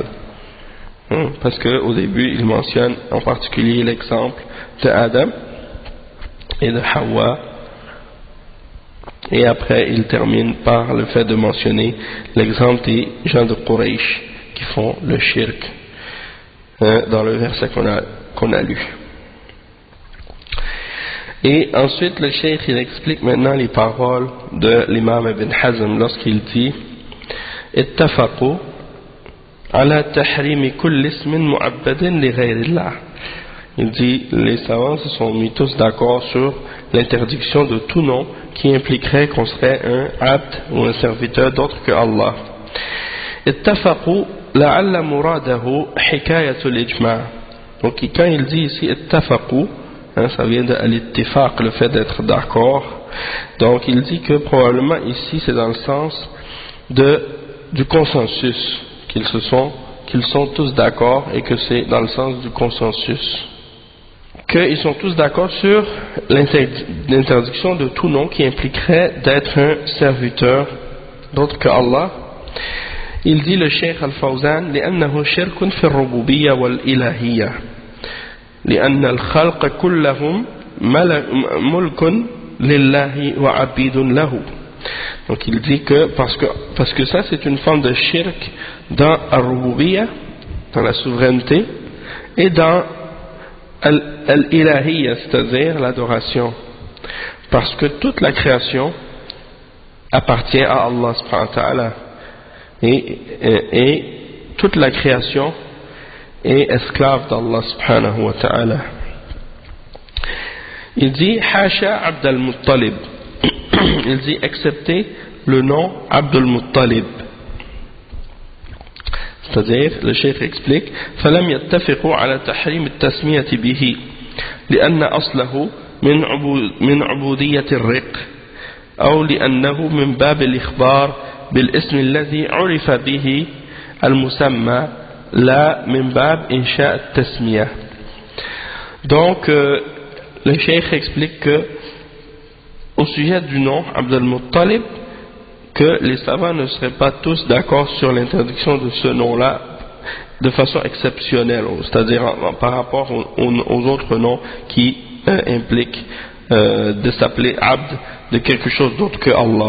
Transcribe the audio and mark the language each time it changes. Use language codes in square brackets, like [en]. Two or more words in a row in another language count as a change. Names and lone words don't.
[fr] Parce qu'au début il mentionne en particulier l'exemple de Adam et de Hawa, et après il termine par le fait de mentionner l'exemple des gens de Quraysh qui font le shirk dans le verset qu'on a lu. Et ensuite le cheikh il explique maintenant les paroles de l'imam Ibn Hazm lorsqu'il dit [ar] اتفقوا على تحريم كل اسم معبد لغير الله. [fr] Il dit les savants se sont mis tous d'accord sur l'interdiction de tout nom qui impliquerait qu'on serait un abd ou un serviteur d'autre que Allah. [ar] اتفقوا لعل مراده حكاية الإجماع'. [fr] Donc quand il dit ici ittafaqu, ça vient de l'ittifaq, le fait d'être d'accord. Donc il dit que probablement ici c'est dans le sens du consensus, qu'ils sont tous d'accord, et que c'est dans le sens du consensus. Qu'ils sont tous d'accord sur l'interdiction de tout nom qui impliquerait d'être un serviteur d'autre que Allah. Il dit le Cheikh Al-Fawzan [ar] لأنه شرك في الربوبية والإلهية لأن الخلق كلهم ملك لله وعبيد له. [fr] Donc il dit que parce que ça c'est une forme de shirk dans al-rububiyya, dans la souveraineté, et dans al-ilahiyya, c'est-à-dire l'adoration, parce que toute la création appartient à [ar] الله سبحانه وتعالى, [fr] et toute la création est esclave d' [ar] الله سبحانه وتعالى. [fr] Il dit Hasha Abdul Muttalib. Il dit excepté le nom Abdul Muttalib. C'est-à-dire, le cheikh explique [ar] فلم يتفقوا على تحريم التسمية به لأن أصله من عبودية الرق أو لأنه من باب الإخبار بالاسم الذي عرف به المسمى لا من باب إنشاء التسمية. [fr] Donc le cheikh explique que au sujet du nom Abdul Muttalib, que les savants ne seraient pas tous d'accord sur l'interdiction de ce nom-là de façon exceptionnelle, c'est-à-dire par rapport aux autres noms qui impliquent de s'appeler Abd de quelque chose d'autre que Allah.